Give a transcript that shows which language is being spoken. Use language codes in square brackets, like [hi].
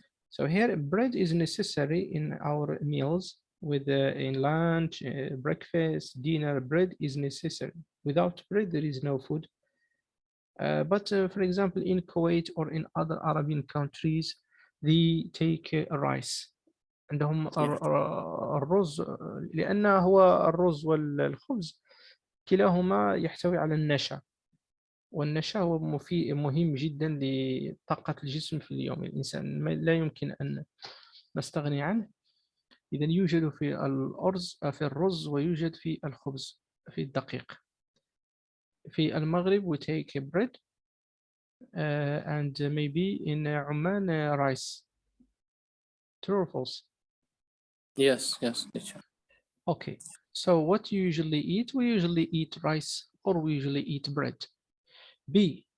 [en] So here bread is necessary in our meals. With in lunch, breakfast, dinner, bread is necessary. Without bread, there is no food. But for example, in Kuwait or in other Arabian countries, they take rice. [ar] عندهم الرز لأن هو الرز والخبز كلاهما يحتوي على النشا، والنشا هو مهم جدا لطاقة الجسم في اليوم. الإنسان لا يمكن أن نستغني عنه. إذا يوجد في الأرز في الرز ويوجد في الخبز في الدقيق. في المغرب [en] we take bread and maybe in Oman rice. True or false? Yes, teacher. Okay, so what you usually eat? We usually eat rice or we usually eat bread. B.